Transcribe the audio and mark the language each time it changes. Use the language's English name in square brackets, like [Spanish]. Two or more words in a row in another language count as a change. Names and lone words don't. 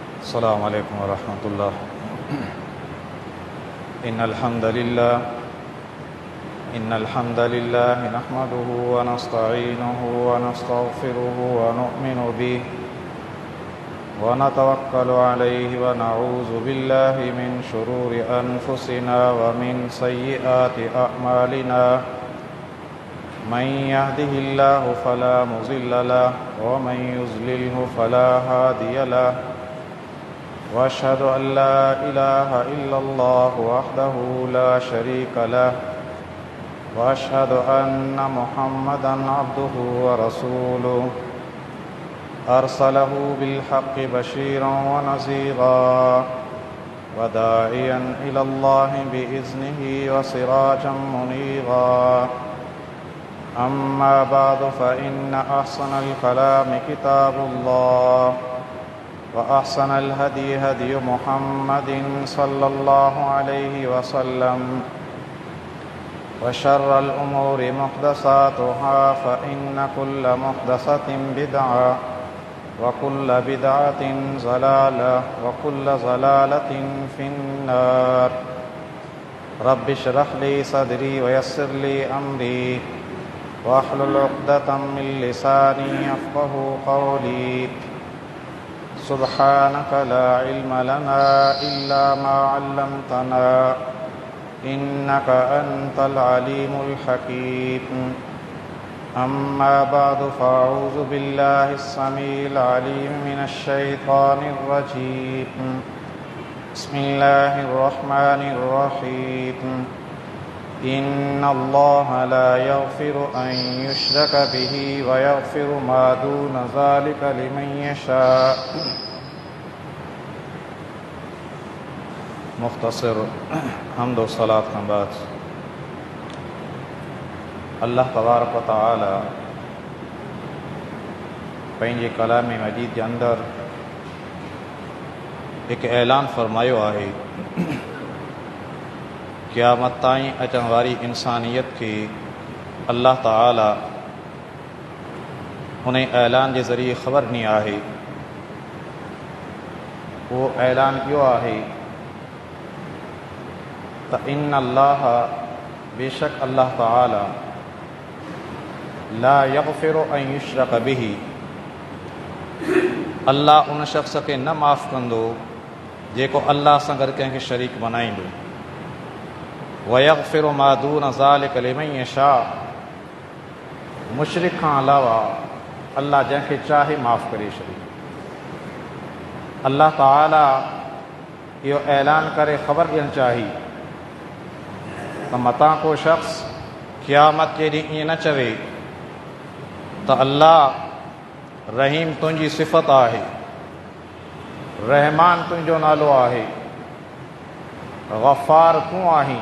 [Arabic] السلام عليكم ورحمة الله. إن الحمد لله نحمده ونستعينه ونستغفره ونؤمن به ونتوكل عليه ونعوذ بالله من شرور أنفسنا ومن سيئات أعمالنا. من يهده الله فلا مضل له ومن يضلله فلا هادي له. وأشهد أن لا إله إلا الله وحده لا شريك له وأشهد أن محمدا عبده ورسوله أرسله بالحق بشيرا ونذيرا وداعيا إلى الله بإذنه وسراجا منيرا. أما بعد فإن أحسن الكلام كتاب الله وأحسن الهدي هدي محمد صلى الله عليه وسلم وشر الأمور محدثاتها فإن كل محدثة بدعة وكل بدعة ضلالة وكل ضلالة في النار. رب اشرح لي صدري ويسر لي أمري واحلل عقدة من لساني يفقهوا قولي. سبحانك لا علم لنا إلا ما علمتنا إنك أنت العليم الحكيم. أما بعد فأعوذ بالله السميع العليم من الشيطان الرجيم. بسم الله الرحمن الرحيم. إن الله لا يغفر أن يشرك به ويغفر ما دون ذلك لمن يشاء. [Sindhi] मुख़्तसर हम्द व सलात के बाद [Arabic] الله تبارك وتعالى [Sindhi] पंहिंजे कलाम मजीद के अंदर एक ऐलान फरमायो है क़यामत ताईं अचण वारी इंसानियत के अल्लाह ताला उन ऐलान के ज़रिए ख़बर ॾिनी आहे। वो ऐलान इहो आहे त [Arabic] إن الله [Sindhi] बेशक अल्लाह ताला [Arabic] لا يغفر أن يشرك به [Sindhi] अल्लाह उन शख़्स के न माफ़ कंदो जेको अल्लाह सां गॾु कंहिंखे शरीक बणाईंदो। [Arabic] ويغفر ما دون ذلك لمن يشاء [Sindhi] मुशरिक खां अलावा अल्लाह जंहिंखे चाहे माफ़ करे छॾे। अल्लाह ताला इहो ऐलान करे ख़बर ॾियणु चाही त मतां को शख़्स क़यामत जे ॾींहुं ईअं न चवे त अल्लाह रहीम तुंहिंजी सिफ़त आहे, रहमान तुंहिंजो नालो आहे, ग़फ़ार तूं आहीं।